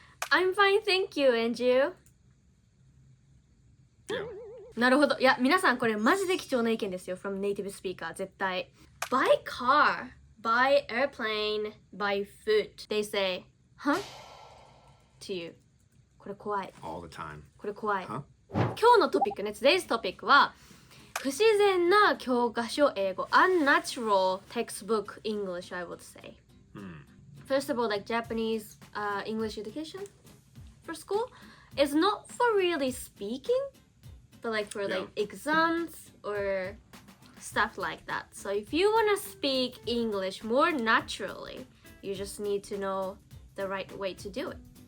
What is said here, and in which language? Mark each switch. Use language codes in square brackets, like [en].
[en] I'm fine, thank you, and you? Yeah. [ja] なるほど。いや、皆さんこれマジで貴重な意見ですよ。 [en] from native speaker 絶対。 Buy car, buy airplane, buy food. They say, huh? To you. これ怖い。 All the time. これ怖い。 Huh? [ja] 今日のトピックね、 today's topic は不自然な教科書英語 unnatural textbook English, I would say. [en] First of all, like Japanese English education for school is not for really speaking, but like for like exams or stuff like that. So if you want to speak English more naturally, you just need to know the right way to do it.